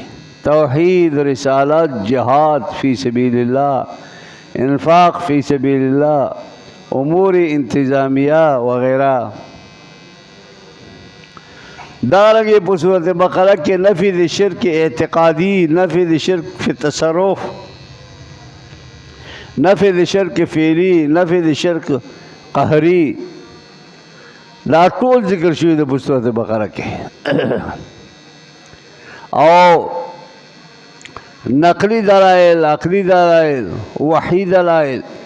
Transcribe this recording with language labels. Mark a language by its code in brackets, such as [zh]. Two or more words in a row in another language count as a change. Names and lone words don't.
[ps] توحید، رسالت، جهاد [ar] فی سبیل الله، [ps] انفاق [ar] فی سبیل الله، [ps] امور انتظامیہ وغیرہ. دارنگی په صورت بقرہ کے نفی د شرک اعتقادی، نفی د شرک فی تصرف، نفی د شرک فعلی، نفی د شرک قهری، دا ټول ذکر شوی د صورت بقرہ کې. او نقلی دلائل، عقلی دلائل، وحی دلائل.